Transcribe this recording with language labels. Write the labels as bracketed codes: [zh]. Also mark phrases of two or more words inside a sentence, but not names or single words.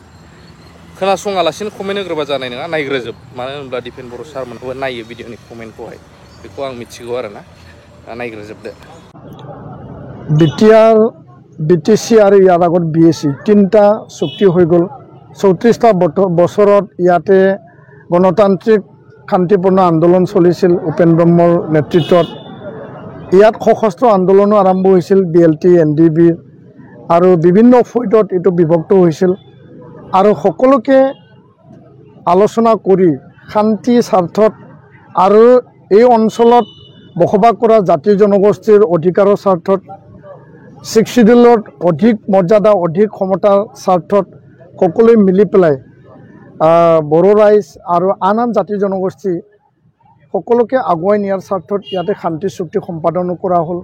[brx] खोनासङालासिनो कमेन्ट होग्रोबा जानाय नङा, नायग्रोजोब। मानो होनब्ला दिपेन बर' सारमोनखौबो नायो भिडिअनि कमेन्टखौहाय, बेखौ आं मिथिगौ आरोना। नायग्रोजोबदो। BTR, BTC और यार आगत BSc तीनटा चुक्ति हो गल। [as] 34टा बছৰত ইয়াতে গণতান্ত্ৰিক শান্তিপূৰ্ণ আন্দোলন চলিছিল উপেন ব্ৰহ্মৰ নেতৃত্বত। ইয়াত সশস্ত্ৰ আন্দোলনো আৰম্ভ হৈছিল BLT NDB আৰু বিভিন্ন ফৈদত এটো বিভক্ত হৈছিল আৰু সকলোকে আলোচনা কৰি শান্তি স্বাৰ্থত আৰু এই অঞ্চলত বসবাস কৰা জাতি জনগোষ্ঠীৰ অধিকাৰৰ স্বাৰ্থত, 6 শিডিউলত অধিক মৰ্যাদা অধিক ক্ষমতাৰ স্বাৰ্থত সকলোৱে মিলি পেলাই বড়ো ৰাইজ আৰু আন জাতি জনগোষ্ঠী সকলোকে আগুৱাই নিয়াৰ স্বাৰ্থত ইয়াতে শান্তি চুক্তি সম্পাদন কৰা হ'ল।